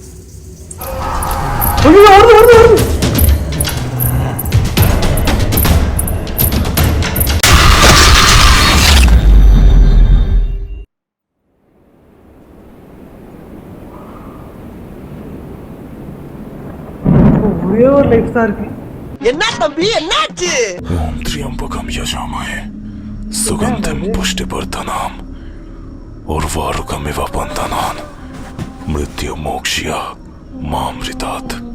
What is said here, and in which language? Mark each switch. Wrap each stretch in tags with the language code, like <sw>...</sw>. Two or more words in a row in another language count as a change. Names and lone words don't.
<ta>வருது. ஒரே ஒரு லைஃப் தான் இருக்கு. என்ன தம்பி என்னாச்சு?</ta> <sa>ओम त्र्यंबकम यजामहे सुगंधिं पुष्टिवर्धनम् उर्वारुकमिव बन्धनान् मृत्युमोक्ष्य मामृतात्.</sa>